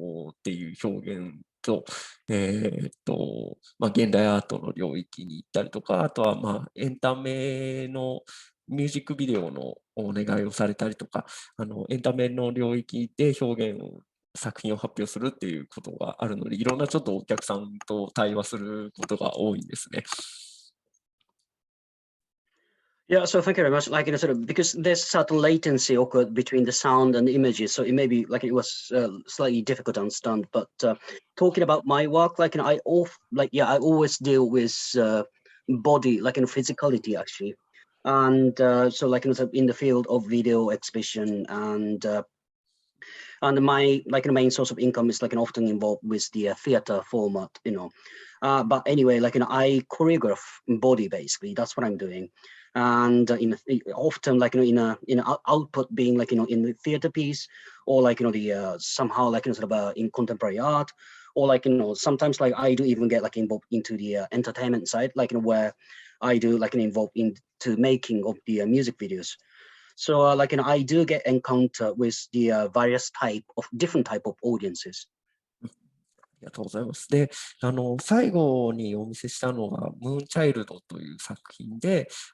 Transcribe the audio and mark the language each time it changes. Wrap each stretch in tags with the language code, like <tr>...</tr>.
<ja>っていう表現と、現代アートの領域に行ったりとか、あとはエンタメのミュージックビデオのお願いをされたりとか、エンタメの領域で表現を作品を発表するっていうことがあるので、いろんなちょっとお客さんと対話することが多いんですね。</ja> <en>Yeah, so thank you very much. Like, sort of, because there's certain latency occurred between the sound and the images, so it may be like it was slightly difficult to understand. But talking about my work, like, I always deal with body, like, physicality actually, and so like, in the field of video exhibition and my main source of income is like often involved with the theater format, But anyway, like, I choreograph body basically. That's what I'm doing. And often like in a output being like in the theater piece, or like the somehow like sort of in contemporary art, or like sometimes like I do even get like involved into the entertainment side, like where I do like involved into making of the music videos. So like I do get encounter with the various different type of audiences.</en> <ja>ありがとうございます。で、最後にお見せしたのが、ムーンチャイルドという作品で、</ja>